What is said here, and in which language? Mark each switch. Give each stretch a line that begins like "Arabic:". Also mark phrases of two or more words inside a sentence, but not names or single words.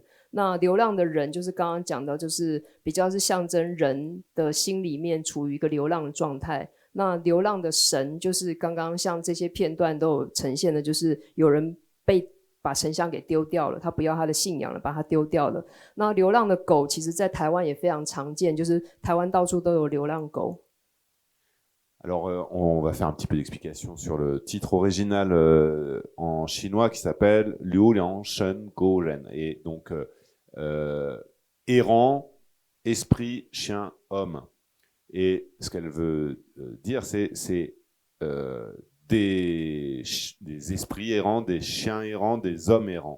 Chinese: 那流浪的人就是刚刚讲到，就是比较是象征人的心里面处于一个流浪的状态。那流浪的神就是刚刚像这些片段都有呈现的，就是有人把神像给丢掉了，他不要他的信仰了，把他丢掉了。那流浪的狗其实在台湾也非常常见，就是台湾到处都有流浪狗。
French: Alors, on va faire un petit peu d'explication sur le titre original en chinois qui s'appelle Liu Liang Shen Go Ren. Et donc, errant, esprit, chien, homme. Et ce qu'elle veut dire, c'est des esprits errants, des chiens errants, des hommes errants.